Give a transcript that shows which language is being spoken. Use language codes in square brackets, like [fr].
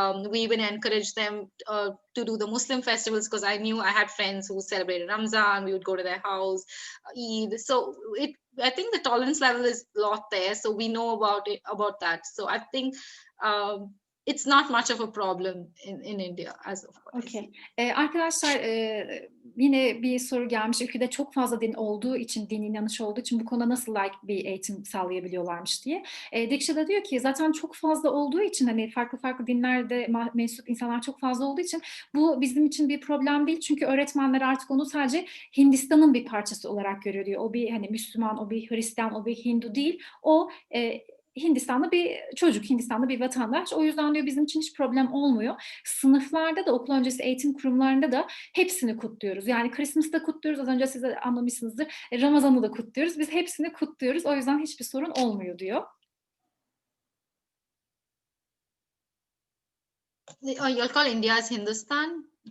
[en] We even encourage them to do the Muslim festivals, because I knew I had friends who celebrated Ramzan. We would go to their house, Eid. So I think the tolerance level is a lot there. So we know about that. So I think it's not much of a problem in India as of course. Okay. [tr] Arkadaşlar yine bir soru gelmiş. Ülkede çok fazla din olduğu için, din inanışı olduğu için bu konuda nasıl bir eğitim sağlayabiliyorlarmış diye. Deeksha da diyor ki zaten çok fazla olduğu için, hani farklı dinlerde mensup insanlar çok fazla olduğu için bu bizim için bir problem değil. Çünkü öğretmenler artık onu sadece Hindistan'ın bir parçası olarak görüyor diyor. O bir hani Müslüman, o bir Hristiyan, o bir Hindu değil. O Hindistan'da bir çocuk, Hindistan'da bir vatandaş. O yüzden diyor bizim için hiç problem olmuyor. Sınıflarda da, okul öncesi eğitim kurumlarında da hepsini kutluyoruz. Yani Christmas'ı da kutluyoruz. Az önce siz de anlamışsınızdır. Ramazan'ı da kutluyoruz. Biz hepsini kutluyoruz. O yüzden hiçbir sorun olmuyor diyor. [en] You'll call India as Hindustan?